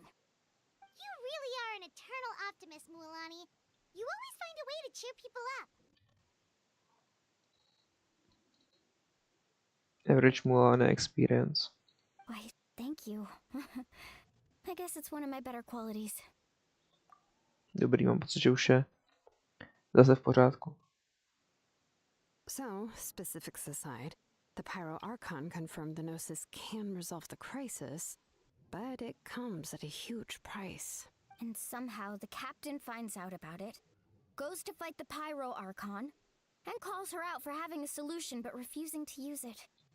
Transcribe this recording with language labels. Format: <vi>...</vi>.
<en>You really are an eternal optimist, Mualani. You always find a way to cheer people up. Average Mulana experience. Why, thank you. I guess it's one of my better qualities.</en> <cs>Dobrý, mám pocit, že už je zase v pořádku.</cs> <en>So, specifics aside, the Pyro Archon confirmed the Gnosis can resolve the crisis, but it comes at a huge price. And somehow the captain finds out about it, goes to fight the Pyro Archon, and calls her out for having a solution but refusing to use it.</en>